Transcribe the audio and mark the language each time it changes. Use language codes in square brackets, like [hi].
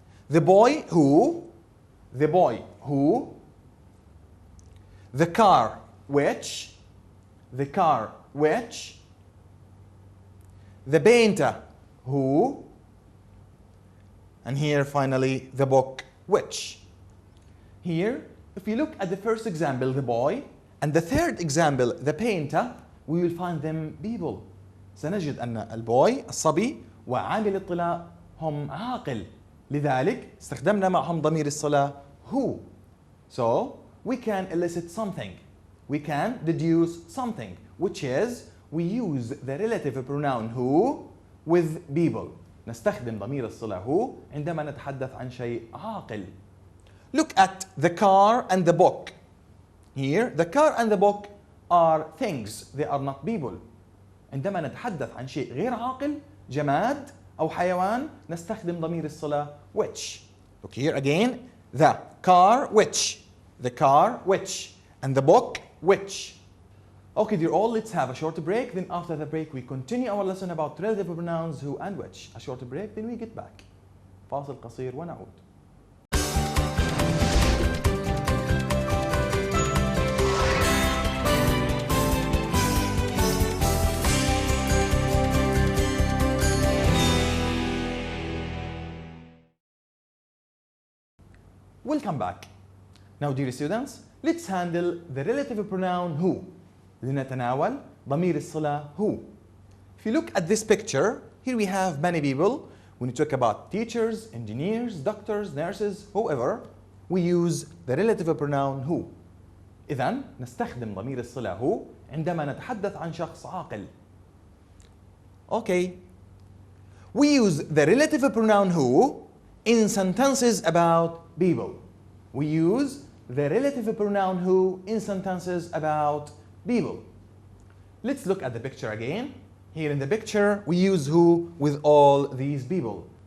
[en] The boy who, the boy who, the car which, the car which, the painter who, and here finally the book which. Here, if you look at the first example, the boy, and the third example, the painter, we will find them people. [ar] سنجد أن البوي الصبي وعامل الطلاء هم عاقل. لذلك استخدمنا معهم ضمير الصلة who. [en] So we can elicit something. We can deduce something, which is we use the relative pronoun who with people. [ar] نستخدم ضمير الصلة who عندما نتحدث عن شيء عاقل. [en] Look at the car and the book. Here, the car and the book are things. They are not people. [ar] عندما نتحدث عن شيء غير عاقل، جماد أو حيوان، نستخدم ضمير الصلة which. [en] Look here again. The car which. The car which. And the book which. Okay, dear all, let's have a short break. Then after the break, we continue our lesson about relative pronouns who and which. A short break, then we get back. [ar] فاصل قصير ونعود. [en] Welcome back. Now, dear students, let's handle the relative pronoun who. [ar] لنتناول ضمير الصلة who. [en] If you look at this picture, here we have many people. When you talk about teachers, engineers, doctors, nurses, whoever, we use the relative pronoun who. [ar] إذن نستخدم ضمير الصلة who عندما نتحدث عن شخص عاقل. [en] Okay. We use the relative pronoun who in sentences about people. We use the relative pronoun who in sentences about people. Let's look at the picture again. Here in the picture, we use who with all these people.